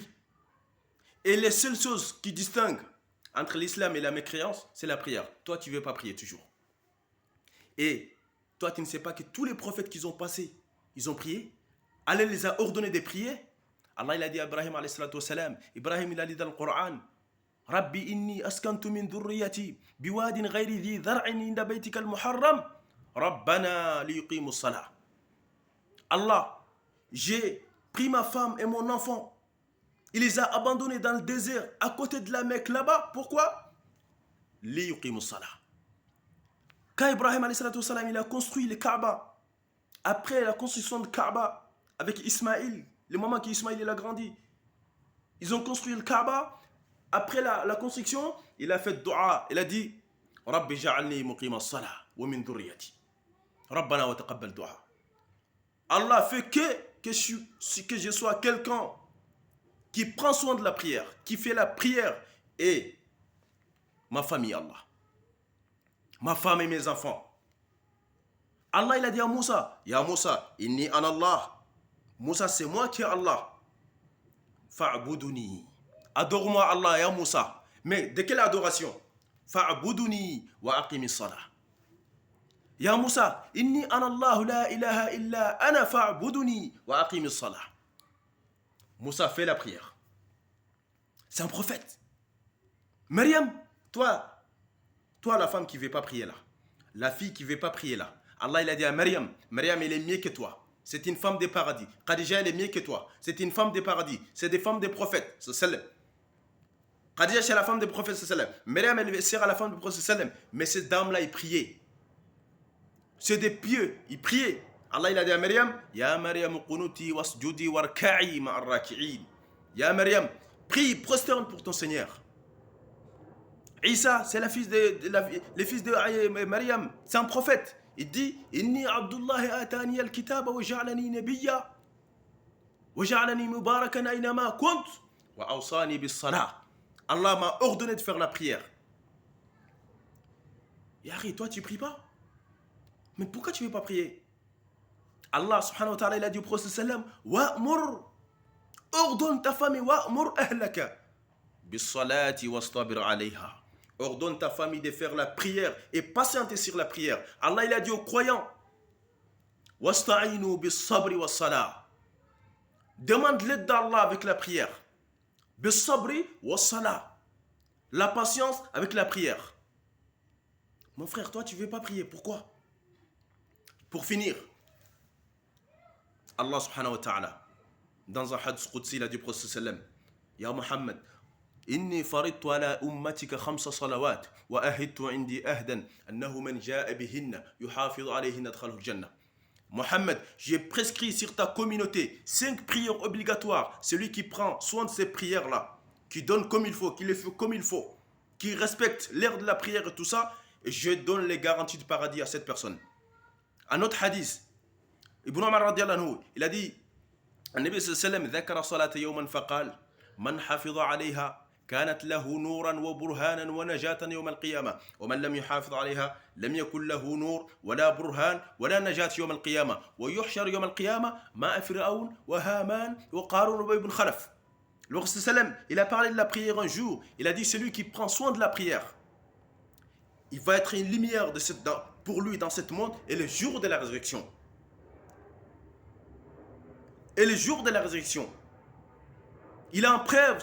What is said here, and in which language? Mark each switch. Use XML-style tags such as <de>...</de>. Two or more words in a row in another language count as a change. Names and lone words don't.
<fr>Et les seules choses qui distinguent entre l'islam et la mécréance, c'est la prière. Toi, tu ne veux pas prier toujours. Et toi, tu ne sais pas que tous les prophètes qu'ils ont passés, ils ont prié. Allah les a ordonnés de prier. Allah il a dit à Ibrahim</fr> <ar>عليه الصلاة والسلام,</ar> <fr>Ibrahim il a dit dans le Coran,</fr> <ar>ربي إني أسكنت من ذريتي بواد غير ذي زرع عند بيتك المحرم ربنا ليقيموا الصلاة.</ar> <fr>Allah, j'ai pris ma femme et mon enfant. Il les a abandonnés dans le désert, à côté de la Mecque, là-bas. Pourquoi?</fr> <ar>ليقيموا الصلاة.</ar> <fr>Quand Ibrahim il a construit le Kaaba, après la construction de Kaaba, avec Ismaïl, le moment qu'Ismaïl il a grandi, ils ont construit le Kaaba. Après la construction, il a fait dua. Il a dit</fr> <ar>ربي اجعلني مقيم الصلاة ومن ذريتي. ربنا وتقبل دعاء.</ar> <fr>Allah fait que je sois quelqu'un qui prend soin de la prière, qui fait la prière, et ma famille, Allah. Ma femme et mes enfants. Allah, il a dit à Moussa,</fr> <ar>يا موسى إني أنا الله.</ar> <fr>Moussa, c'est moi qui est Allah. Fa'buduni. Adore-moi Allah,</fr> <ar>يا موسى.</ar> <fr>Mais de quelle adoration?</fr> <ar>فاعبدني وأقم الصلاة يا موسى إني أنا الله لا إله إلا أنا فاعبدني وأقم الصلاة.</ar> <fr>Moussa fait la prière. C'est un prophète. Maryam, toi la femme qui ne veut pas prier là, la fille qui ne veut pas prier là, Allah il a dit à Maryam, Maryam elle est mieux que toi. C'est une femme des paradis. Khadija elle est mieux que toi. C'est une femme des paradis. C'est des femmes des prophètes. Khadija c'est la femme des prophètes. Maryam elle sert à la femme des prophètes. Mais ces dames-là ils priaient. C'est des pieux. Ils priaient. Allah il a dit à Maryam,</fr> <ar>يا مريم اقنتي واسجدي واركعي مع الراكعين. يا مريم,</ar> <fr>prie, prosterne pour ton Seigneur. Isa, c'est le fils de Maryam, c'est un prophète. Il dit</fr> <ar>إني عبد الله آتاني الكتاب وجعلني نبيا وجعلني مباركا أينما كنت وأوصاني بالصلاة.</ar> <fr>Allah m'a ordonné de faire la prière. Yari, toi tu pries pas? Mais pourquoi tu ne veux pas prier? Allah</fr> <ar>سبحانه وتعالى</ar> <fr>il a dit au prophète sallam wa'mur, ordonne ta famille,</fr> <ar>وأمر أهلك بالصلاة واصطبر عليها.</ar> <fr>Ordonne ta famille de faire la prière et patienter sur la prière. Allah il a dit aux croyants</fr> <ar>واستعينوا بالصبر والصلاة.</ar> <fr>Demande l'aide d'Allah avec la prière.</fr> <ar>بالصبر والصلاة.</ar> <fr>La patience avec la prière. Mon frère, toi tu ne veux pas prier. Pourquoi? Pour finir, Allah</fr> <ar>سبحانه وتعالى,</ar> <fr>dans un</fr> <ar>حديث قدسي,</ar> <fr>il a dit au prophète sallam,</fr> <ar>يا محمد, إني فرضت على أمتك 5 صلوات وأهدت عندي أهدا أنه من جاء بهن يحافظ عليهن أدخله الجنة.</ar> <fr>Mohammed, j'ai prescrit sur ta communauté 5 prières obligatoires. Celui qui prend soin de ces prières-là, qui donne comme il faut, qui les fait comme il faut, qui respecte l'heure de la prière et tout ça, et je donne les garanties du paradis à cette personne. Un autre hadith, Ibn Omar</fr> <ar>رضي الله عنه,</ar> <fr>il a dit,</fr> <ar>النبي صلى الله عليه وسلم ذكر صلاة يوما فقال من حفظ عليها كانت له نورا وبرهانا ونجاة يوم القيامة ومن لم يحافظ عليها لم يكن له نور ولا برهان ولا نجاة يوم القيامة ويحشر يوم القيامة مع فرعون وهامان وقارون وأبي بن خلف.</ar> <fr>Le Prophète sallam, il a parlé de la prière un jour. Il a dit celui qui prend soin de la prière, il va être une lumière pour lui dans ce monde et le jour de la résurrection. Et le jour de la résurrection, il a une preuve.</fr>